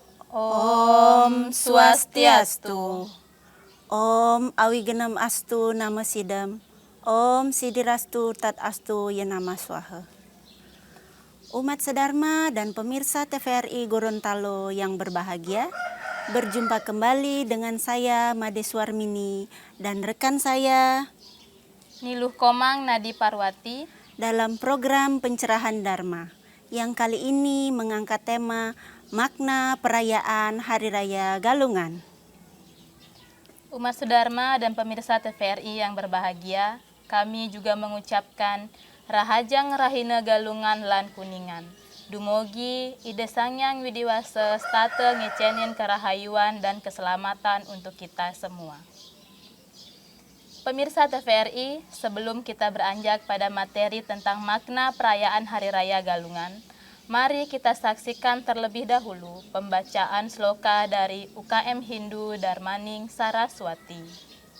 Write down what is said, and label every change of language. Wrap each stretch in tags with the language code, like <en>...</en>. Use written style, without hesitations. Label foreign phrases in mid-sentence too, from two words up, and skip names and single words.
<sa>Om Swastiastu. Om Awigenam Astu Nama Sidam. Om Sidirastu Tat Astu Yenama Swaha.</sa> <id>Umat sedharma dan pemirsa TVRI Gorontalo yang berbahagia, berjumpa kembali dengan saya Made Swarmini dan rekan saya Niluh Komang Nadi Parwati dalam program Pencerahan Dharma yang kali ini mengangkat tema makna perayaan Hari Raya Galungan. Umat sedharma dan pemirsa TVRI yang berbahagia, kami juga mengucapkan</id> <ban>Rahajang Rahina Galungan lan Kuningan. Dumogi ide sangyang widiwase state ngecenin kerahayuan</ban> <id>dan keselamatan untuk kita semua. Pemirsa TVRI, sebelum kita beranjak pada materi tentang makna perayaan Hari Raya Galungan, mari kita saksikan terlebih dahulu pembacaan sloka dari UKM Hindu Darmaning Saraswati.</id>